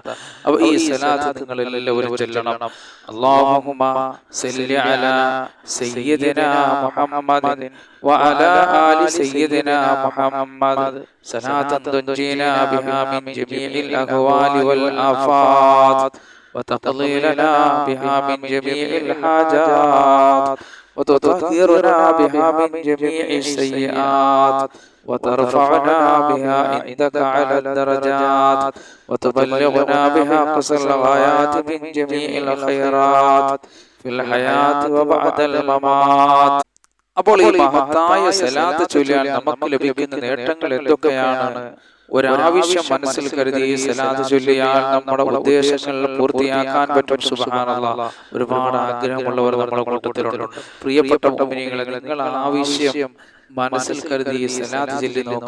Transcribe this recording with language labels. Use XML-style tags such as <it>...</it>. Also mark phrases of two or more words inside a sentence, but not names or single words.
<ml>അപ്പൊ ഈ സലാത്ത് നിങ്ങൾ എല്ലാവരും ചൊല്ലണം.</ml> <ar>اللهم صل على سيدنا محمد وعلى آل سيدنا محمد صلاة تنجينا بها من جميع الأهوال والآفات وتقضي لنا بها من جميع الحاجات وتطهرنا بها من جميع السيئات وترفعنا بها عندك على الدرجات وتبلغنا بها قصر الغايات من جميع الخيرات في الحياة وبعد الممات.</ar> <ml>അപ്പോൾ ഈ മഹത്തായ സലാത്ത് ചൊല്ലിയാൽ നമുക്ക് ലഭിക്കുന്ന നേട്ടങ്ങൾ എന്തൊക്കെയാണ്? ഒരാവശ്യം മനസ്സിൽ കരുതി ഈ സലാത്ത് ചൊല്ലിയാൽ നമ്മുടെ ഉദ്ദേശങ്ങൾ പൂർത്തിയാക്കാൻ പറ്റും. സുബ്ഹാനല്ലാഹ്. ഒരുപാട് ആഗ്രഹമുള്ളവർ നമ്മുടെ കൂട്ടത്തിലുണ്ട്. പ്രിയപ്പെട്ട മുഅ്മിനീങ്ങളെ, നിങ്ങൾ ആവശ്യം മനസ്സിൽ കരുതി ഈ സലാത്ത് ചൊല്ലി നോക്കുക.</ml>